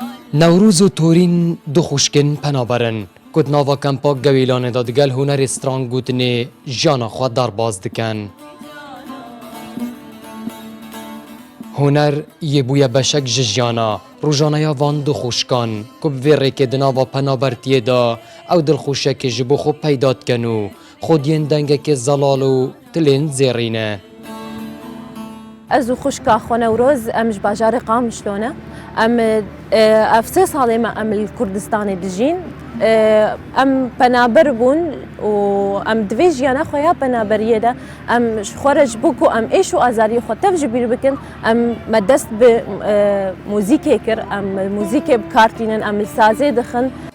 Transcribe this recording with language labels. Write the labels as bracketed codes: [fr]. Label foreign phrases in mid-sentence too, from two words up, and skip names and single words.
[ku] نەوروز و تۆرین دوو خوشکن پەنابەرن کۆت ناوا کەمپا گەویلانێدا دەگەل هونەرێ ستران گوتنێ ژیانە خوا دەرباز دکەن. هونەر یێبوویە بەشەک ji ژیانە ڕۆژانەیە وان دوو خوشکان کو bi vê rêkê di nava penabertiyê da ew dilxwişekê ji bo xwe peyda dikin û xwediyên dengekê zelal û tilên zêrîne. Ez û xwişka xwe Newroz em ji bajarê Qamişlone em ev 3 salê me em li Kurdistanê dijîn em penaber bûn û em divê jiyana xwe ya penaberiyê de em ji xwe re ji bo ku em êş û azariyê xwe tev ji bîr bikin em me dest bi mûzîkê kir em mûzîkê bikartînin em li sazê dixin.